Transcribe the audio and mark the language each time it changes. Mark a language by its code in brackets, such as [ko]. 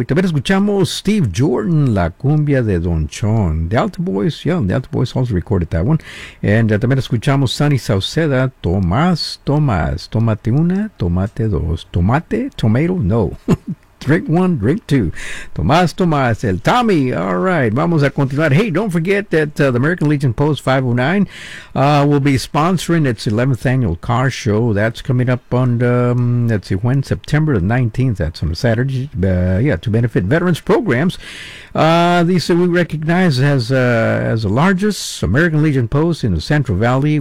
[es] Y también escuchamos Steve Jordan, la cumbia de Don Chon. [en] The Alto Boys, yeah, The Alto Boys also recorded that one. [es] And también escuchamos Sunny Sauceda, Tomás, Tomás, tomate una, tomate dos, tomate, tomato, no. [en] Drink one, drink two. Tomás, Tomás, el Tommy. All right, [es] vamos a continuar. [en] Hey, don't forget that the American Legion Post 509 will be sponsoring its 11th annual car show. That's coming up on, let's see, when? September the 19th. That's on a Saturday. Yeah, to benefit veterans programs. These we recognize as the largest American Legion Post in the Central Valley.